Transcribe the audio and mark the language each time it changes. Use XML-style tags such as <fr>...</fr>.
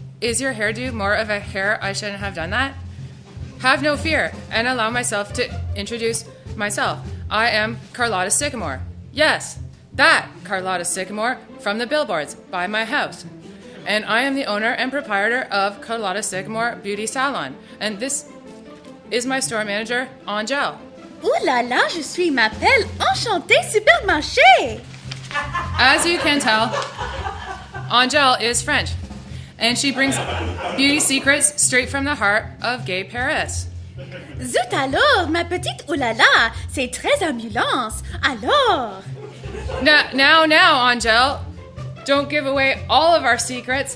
<en>Is your hairdo more of a hair I shouldn't have done that? Have no fear, and allow myself to introduce myself. I am Carlotta Sycamore. Yes, that Carlotta Sycamore from the billboards by my house. And I am the owner and proprietor of Carlotta Sycamore Beauty Salon. And this is my store manager, Angel.</en> <fr>Ooh la la, je suis m'appelle Enchantée Supermarché.</fr> <en>As you can tell, Angel is French, and she brings beauty secrets straight from the heart of gay Paris.</en> <fr>Zut alors, ma petite ooh la la, c'est très ambulance. Alors?</fr> <en>Now, Angel, don't give away all of our secrets.</en>